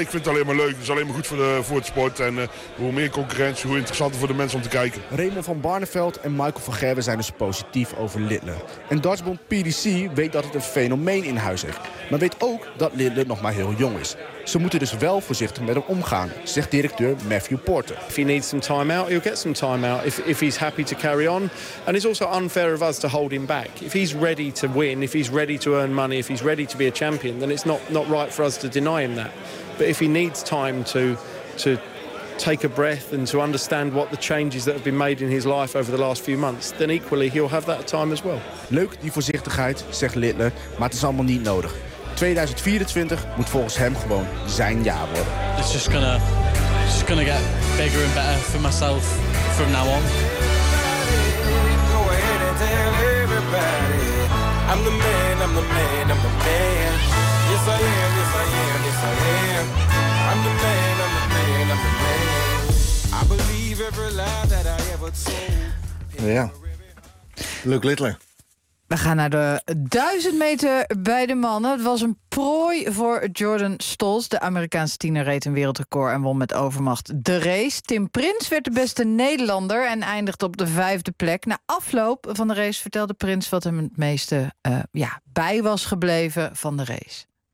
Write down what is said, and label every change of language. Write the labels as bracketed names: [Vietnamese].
[Dutch] Ik vind het alleen maar leuk. Het is alleen maar goed voor het sport. En hoe meer concurrentie, hoe interessanter voor de mensen om te kijken. Raymond van Barneveld en Michael van Gerwen zijn dus positief over Littler. En Dartsbond PDC weet dat het een fenomeen in huis heeft. Maar weet ook dat Littler nog maar heel jong is. Ze moeten dus wel voorzichtig met hem omgaan, zegt directeur Matthew Porter. [English] If he needs some time out, he'll get some time out. If he's happy to carry on. And it's also unfair of us to hold him back. If he's ready to win, if he's ready to earn money, if he's ready to be a champion, then it's not right for us to deny him that. But if he needs time to take a breath and to understand what the changes that have been made in his life over the last few months, then equally he'll have that time as well. [Dutch] Leuk die voorzichtigheid, zegt Littler, maar het is allemaal niet nodig. 2024 moet volgens hem gewoon zijn jaar worden. [English] It's just gonna get bigger and better for myself from now on. [Dutch] Ja. Luke Littler. We gaan naar de 1000 meter bij de mannen. Het was een prooi voor Jordan Stolz. De Amerikaanse tiener reed een wereldrecord en won met overmacht de race. Tim Prins werd de beste Nederlander en eindigde op de 5e plek. Na afloop van de race vertelde Prins wat hem het meeste bij was gebleven van de race.